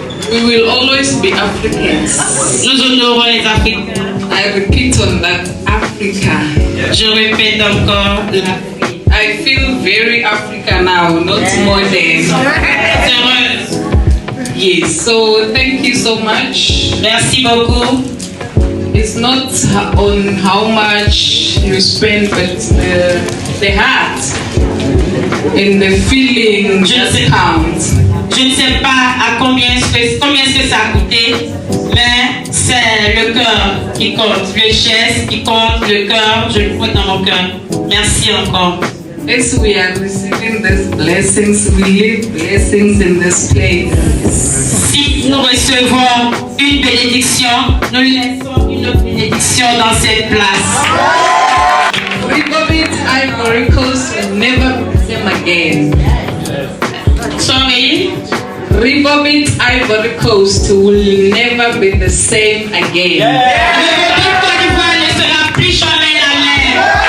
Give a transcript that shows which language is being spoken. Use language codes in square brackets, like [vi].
[en] We will always be Africans. [fr] Nous honorons les Africains. [en] I repeat on that, Africa. [fr] Je répète encore l'Afrique. [en] I feel very African now, not modern. [fr] Heureuse. [en] Yes, so thank you so much. [fr] Merci beaucoup. [en] It's not on how much you spend, but the heart and the feeling just counts. [fr] Je ne sais pas à combien est-ce que ça a coûté, mais c'est le cœur qui compte, le geste qui compte, le cœur, je le porte dans mon cœur. Merci encore. [en] As we are receiving these blessings, we live blessings in this place. [fr] Si nous recevons une bénédiction, nous laissons une autre bénédiction dans cette place. [en] Republic Ivory Coast will never be the same again. Sorry? Republic Ivory Coast will never be the same again. [fr] Republique Côte d'Ivoire ne sera plus jamais la même.